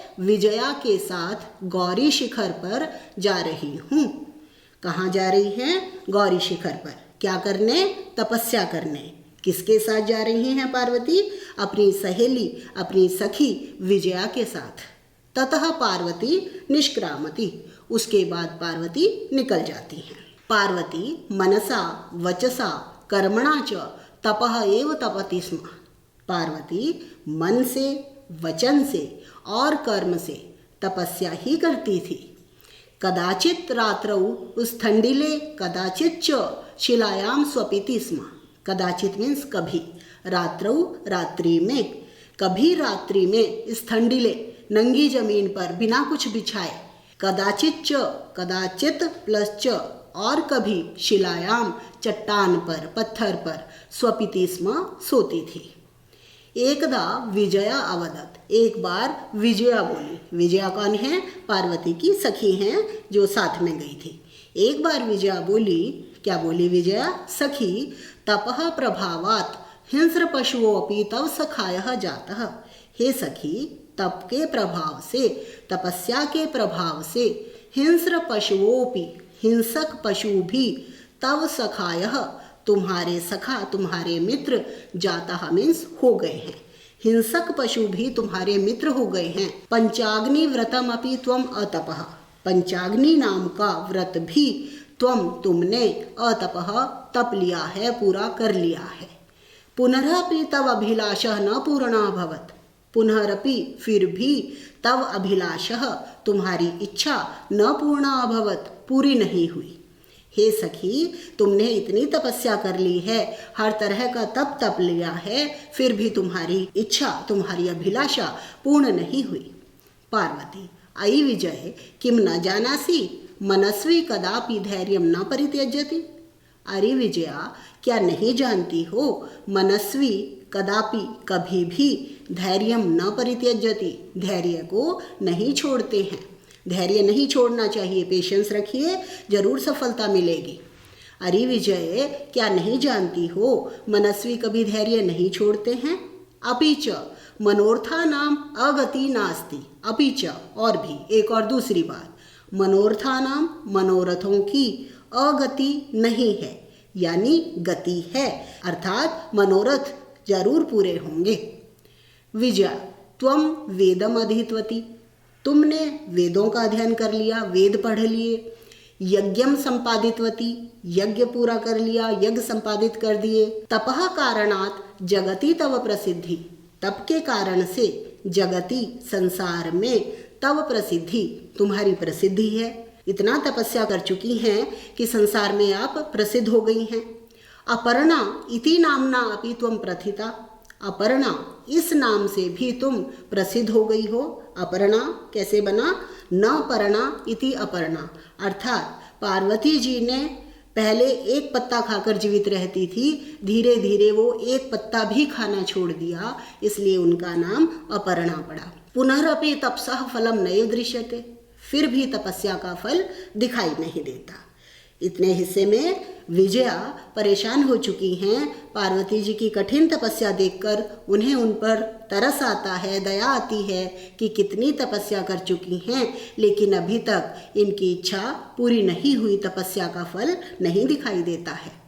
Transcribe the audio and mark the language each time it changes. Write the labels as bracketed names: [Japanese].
[Hindi] विजया के साथ गौरी शिखर पर जा रही हूँ। कहाँ जा रही हैं? गौरी शिखर पर। क्या करने? तपस्या करने। किसके साथ जा रही हैं पार्वती? अपनी सहेली, अपनी सखी विजया के साथ। [Sanskrit] ततः पार्वती निष्क्रामति। [Hindi] उसके बाद पार्वती निकल जाती हैं। [Sanskrit] पार्वती मनसा वचसा कर्मणा च तपः एव तपति स्म। [Hindi] पार्वती मन से, वचन से और कर्म से तपस्या ही करती थी। [Sanskrit] कदाचित रात्रौ स्थंडिले कदाचित च शिलायाम स्वपिति स्म। [Hindi] कदाचित मीन्स कभी, रात्रौ रात्रि में, कभी रात्रि में, स्थंडिले नंगी जमीन पर बिना कुछ बिछाए, कदाचित च कदाचित प्लस च और कभी शिलायाम चट्टान पर, पत्थर पर, स्वपिति स्म सोती थी। [Sanskrit] एकदा विजया अवदत। [Hindi] एक बार विजया बोली। विजया कौन है? पार्वती की सखी हैं जो साथ में गई थी। एक बार विजया बोली। क्या बोली विजया? [Sanskrit] सखी तपः प्रभावात् हिंस्र पशुओपि तव सखायः जातः। [Hindi] हे सखी, तप के प्रभाव से, तपस्या के प्रभाव से हिंस्र पशुओपि, हिंसक पशु भी, तव सखायः तुम्हारे सखा, तुम्हारे मित्र, जातः मीन्स हो गए हैं। हिंसक पशु भी तुम्हारे मित्र हो गए हैं। [Sanskrit] पंचाग्नि व्रतम अपि त्वम अतपः। [Hindi] पंचाग्नि नाम का व्रत भी तुमने अतपः तप लिया है, पूरा कर लिया है। [Sanskrit] पुनरपि तव अभिलाषः न पूर्णः अभवत्। [Hindi] पुनरपि फिर भी तव अभिलाषः तुम्हारी इच्छा न पूर्णा अभवत्, पूरी नहीं हुई। हे सखी, तुमने इतनी तपस्या कर ली है, हर तरह का तप लिया है, फिर भी तुम्हारी इच्छा, तुम्हारी अभिलाषा पूर्ण नहीं हुई। [Sanskrit] पार्वती अयि विजय किम न जानासि मनस्वी कदापि धैर्यम न परित्यजति। [Hindi] अरे विजया, क्या नहीं जानती हो, मनस्वी कदापि कभी भी धैर्यम न परित्यजति, धैर्य को नहीं छोड़ते हैं। धैर्य नहीं छोड़ना चाहिए, पेशेंस रखिए, जरूर सफलता मिलेगी। अरे विजय, क्या नहीं जानती हो, मनस्वी कभी धैर्य नहीं छोड़ते हैं। [Sanskrit] अपि च मनोर्था नाम अगति नास्ति। [Hindi] अपि च और भी, एक और दूसरी बात, मनोर्था नाम मनोरथों की अगति नहीं है, यानी गति है, अर्थात मनोरथ जरूर पूरे होंगे। [Sanskrit] विजया त्वम वेदम अधीतवती। [Hindi] तुमने वेदों का अध्ययन कर लिया, वेद पढ़ लिए। यज्ञम संपादितवती, यज्ञ पूरा कर लिया, यज्ञ संपादित कर दिए। तपः कारणात जगति तव प्रसिद्धि। तप के कारण से जगति, संसार में, तव प्रसिद्धि, तुम्हारी प्रसिद्धि है। इतना तपस्या कर चुकी हैं कि संसार में आप प्रसिद्ध हो गई हैं। [Sanskrit] अपर्णा इति नामना अपि त्वं प्रथिता। [Hindi] अपर्णा इस नाम से भी तुम प्रसिद्ध हो गई हो। अपर्णा कैसे बना? न पर्णा इति अपर्णा, अर्थात पार्वती जी ने पहले एक पत्ता खाकर जीवित रहती थी, धीरे धीरे वो एक पत्ता भी खाना छोड़ दिया, इसलिए उनका नाम अपर्णा पड़ा। [Sanskrit] पुनरपि तपसः फलम नैव दृश्यते। [Hindi] फिर भी तपस्या का फल दिखाई नहीं देता। इतने हिस्से में विजया परेशान हो चुकी हैं। पार्वती जी की कठिन तपस्या देखकर उन्हें उन पर तरस आता है, दया आती है कि कितनी तपस्या कर चुकी हैं, लेकिन अभी तक इनकी इच्छा पूरी नहीं हुई, तपस्या का फल नहीं दिखाई देता है।